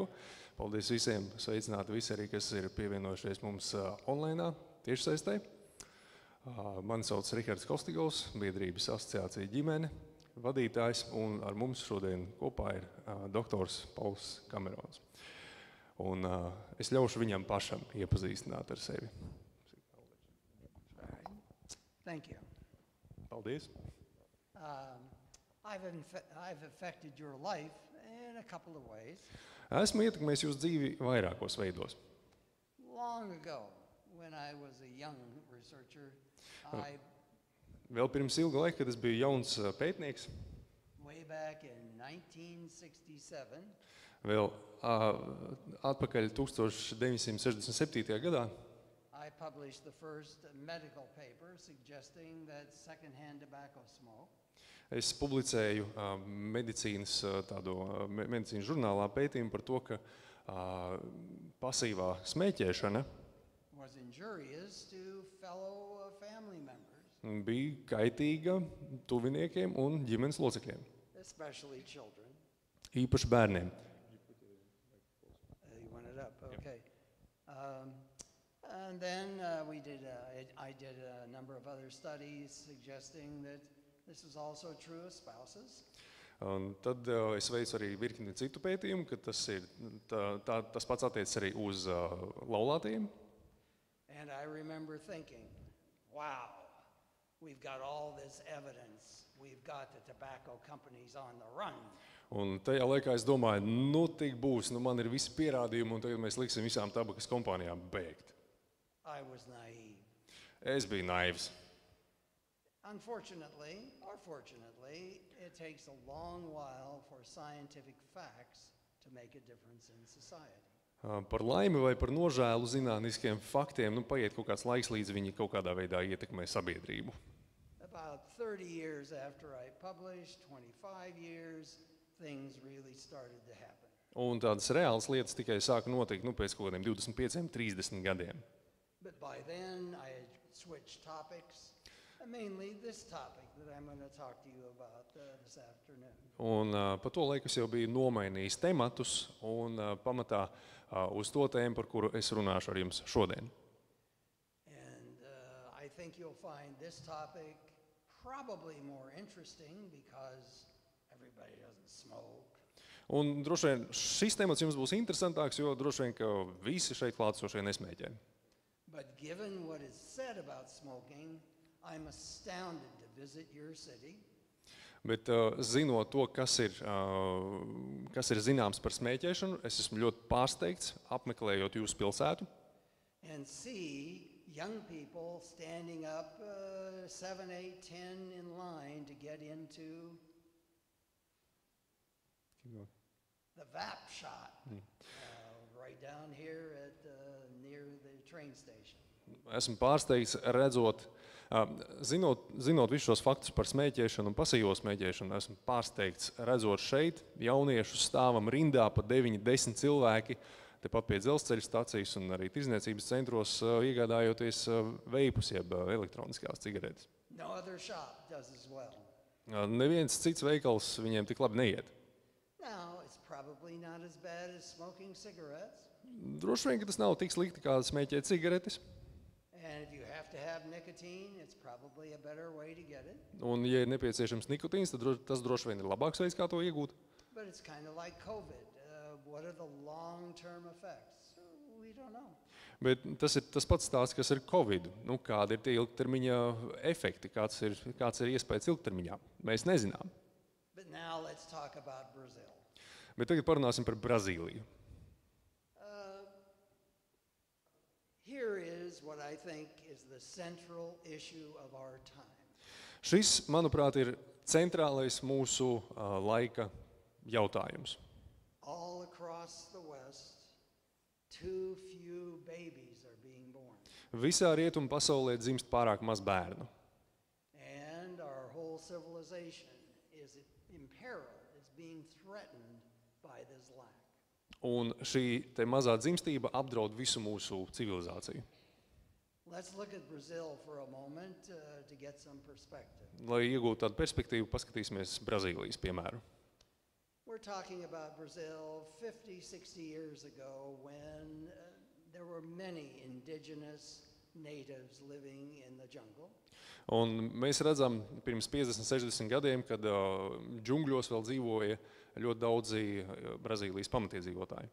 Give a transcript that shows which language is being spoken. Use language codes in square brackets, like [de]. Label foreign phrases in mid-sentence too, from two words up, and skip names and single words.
[lv] Paldies visiem, sveicināti visi arī, kas ir pievienojušies mums online, tiešsaistē. Mani sauc Rihards Kostigovs, biedrības asociācija ģimene, vadītājs, un ar mums šodien kopā ir doktors Pauls Kamerons. Un es ļaušu viņam pašam iepazīstināt ar sevi. [en] Thank you. [lv] Paldies. [en] I've affected your life in a couple of ways. [lv] Esmu ietekmējis jūsu dzīvi vairākos veidos. [en] Long ago, when I was a young researcher, [lv] Vēl pirms ilga laika, kad es biju jauns pētnieks, [en] way back in 1967, [lv] vēl atpakaļ 1967. gadā, [en] I published the first medical paper suggesting that secondhand tobacco smoke [lv] es publicēju medicīnas žurnālā pētījumu par to, ka pasīvā smēķēšana [en] was injurious to fellow family members, [lv] bija kaitīga tuviniekiem un ģimenes locekļiem, [en] especially children. [lv] īpaši bērniem. [en] You want it up? Okay. And then I did a number of other studies suggesting that this is also true of spouses. [lv] Un tad es veicu arī virkni citu pētījumu, ka tas pats attiecas arī uz laulātajiem. [en] And I remember thinking, wow, we've got all this evidence. We've got the tobacco companies on the run. [lv] Un tajā laikā es domāju, tik būs, man ir visi pierādījumi, un tagad mēs liksim visām tabakas kompānijām bēgt. [en] I was naive. [lv] Es biju naivs. [en] Unfortunately, or fortunately, it takes a long while for scientific facts to make a difference in society. [lv] Par laimi vai par nožēlu zinātniskiem faktiem, paiet kaut kāds laiks, līdz viņi kaut kādā veidā ietekmē sabiedrību. [en] About 30 years after I published, 25 years, things really started to happen. [lv] Un tādas reālas lietas tikai sāka notikt pēc kaut kādiem 25, 30 gadiem. [en] But by then I had switched topics, and mainly this topic that I'm going to talk to you about this afternoon. [lv] Un pa to laiku es jau biju nomainījis tematus un pamatā uz to tēmu, par kuru es runāšu ar jums šodien. [en] And I think you'll find this topic probably more interesting because everybody doesn't smoke. [lv] Un droši vien šis temats jums būs interesantāks, jo droši vien, ka visi šeit klātesošie nesmēķē. [en] But given what is said about smoking, I'm astounded to visit your city. [lv] Bet zinot to, kas ir zināms par smēķēšanu, es esmu ļoti pārsteigts, apmeklējot jūsu pilsētu. [en] And see young people standing up 7, 8, 10 in line to get into the vape shop right down here at near the train station. [lv] Esmu pārsteigts redzot, zinot visus šos faktus par smēķēšanu un pasīvo smēķēšanu, esmu pārsteigts redzot šeit jauniešus stāvam rindā pa 9-10 cilvēki, tepat pie dzelzceļa stacijas un arī tirdzniecības centros iegādājoties veipus, jeb elektroniskās cigaretes. [en] No other shop does as well. [lv] Neviens cits veikals viņiem tik labi neiet. [en] Now, it's probably not as bad as smoking cigarettes. [lv] Droši vien, ka tas nav tik slikti kā smēķēt cigaretes. [en] And if you have to have nicotine, it's probably a better way to get it. [lv] Un, ja ir nepieciešams nikotīns, tad tas droši vien ir labāks veids, kā to iegūt. [en] But it's kind of like COVID. What are the long-term effects? We don't know. [lv] Bet tas ir tas pats stāsts, kas ir Covid. Kādi ir tie ilgtermiņa efekti, kāds ir iespējas ilgtermiņā? Mēs nezinām. [en] But now let's talk about Brazil. [lv] Bet tagad parunāsim par Brazīliju. [en] Here is what I think is the central issue of our time. [lv] Šis, manuprāt, ir centrālais mūsu laika jautājums. [en] All across the West, too few babies are being born. [lv] Visā rietumu pasaulē dzimst pārāk maz bērnu. [en] And our whole civilization is in peril, is being threatened by this lack. [lv] Un šī te mazā dzimstība apdraud visu mūsu civilizāciju. [en] Let's look at Brazil for a moment to get some perspective. [lv] Lai iegūtu tādu perspektīvu, paskatīsimies Brazīlijas piemēru. [en] We're talking about Brazil 50, 60 years ago when there were many indigenous natives living in the jungle. [lv] Un mēs redzam pirms 50, 60 gadiem, kad džungļos vēl dzīvoja ļoti daudzi Brazīlijas pamatiedzīvotāji.